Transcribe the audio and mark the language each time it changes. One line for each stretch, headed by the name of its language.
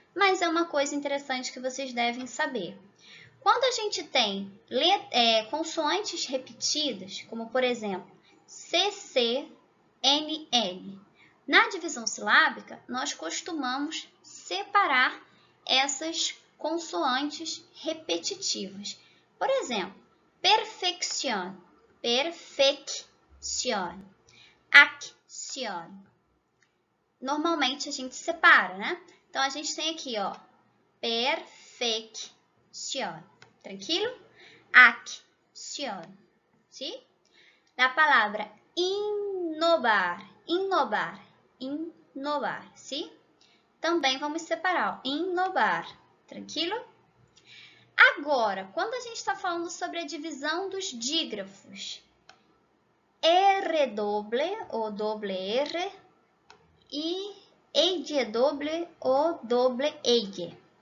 Portuguese: Mas é uma coisa interessante que vocês devem saber. Quando a gente tem consoantes repetidas, como por exemplo, CC, NN, na divisão silábica, nós costumamos separar essas consoantes repetitivas.
Spanish: Por exemplo, perfección, perfección, acción.
Portuguese: Normalmente a gente separa, né? Então a gente tem aqui, ó, perfección. Tranquilo?
Spanish: Acción. ¿Sí? La palabra innovar, innovar, innovar, ¿sí?
Portuguese: Também vamos separar, ó, innovar. Tranquilo? Agora, quando a gente está falando sobre a divisão dos dígrafos, R doble ou doble R e EG doble ou doble EG.